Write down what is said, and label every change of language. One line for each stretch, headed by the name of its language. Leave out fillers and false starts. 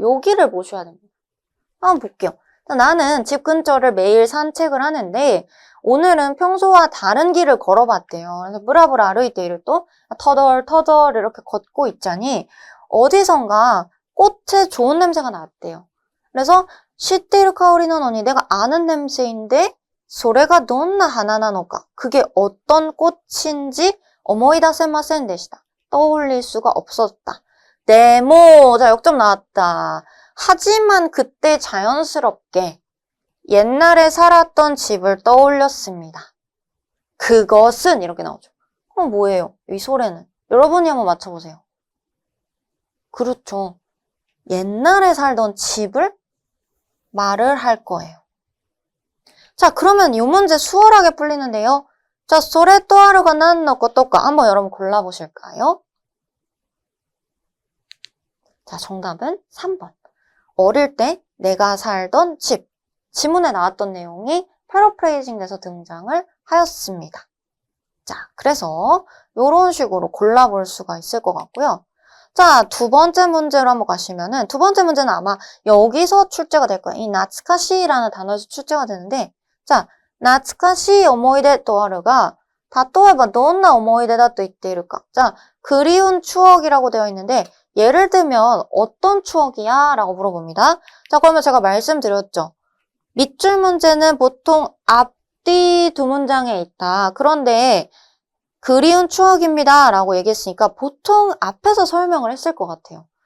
Korean: 여기를 보셔야 됩니다. 한번 볼게요. 나는 집 근처를 매일 산책을 하는데 오늘은 평소와 다른 길을 걸어봤대요. 그래서
Japanese: 브라브라歩いている
Korean: 또 터덜터덜 이렇게 걷고 있자니 어디선가 꽃의 좋은 냄새가 났대요.
Japanese: 그래서 知っている香りなのに
Korean: 내가 아는 냄새인데
Japanese: それがどんな花なのか
Korean: 그게 어떤 꽃인지
Japanese: 思い出せませんでした.
Korean: 떠올릴 수가 없었다. 네모. 자, 역점 나왔다. 하지만 그때 자연스럽게 옛날에 살았던 집을 떠올렸습니다. 그것은 이렇게 나오죠. 그럼 뭐예요? 이 소리는. 여러분이 한번 맞춰보세요. 그렇죠. 옛날에 살던 집을 말을 할 거예요. 자, 그러면 이 문제 수월하게 풀리는데요. 자,
Japanese: それとあるが何のことか
Korean: 한번 여러분 골라보실까요? 자, 정답은 3번. 어릴 때 내가 살던 집. 지문에 나왔던 내용이 패러프레이징 돼서 등장을 하였습니다. 자, 그래서 이런 식으로 골라볼 수가 있을 것 같고요. 자, 두 번째 문제로 한번 가시면은 두 번째 문제는 아마 여기서 출제가 될 거예요. 이 나츠카시라는 단어에서 출제가 되는데 자,
Japanese: 懐かしい思い出とあるが、例えばどんな思い出だと言っているか.
Korean: 자, 그리운 추억이라고 되어 있는데 예를 들면 어떤 추억이야? 라고 물어봅니다. 자, 그러면 제가 말씀드렸죠. 밑줄 문제는 보통 앞뒤 두 문장에 있다. 그런데 그리운 추억입니다. 라고 얘기했으니까 보통 앞에서 설명을 했을 것 같아요.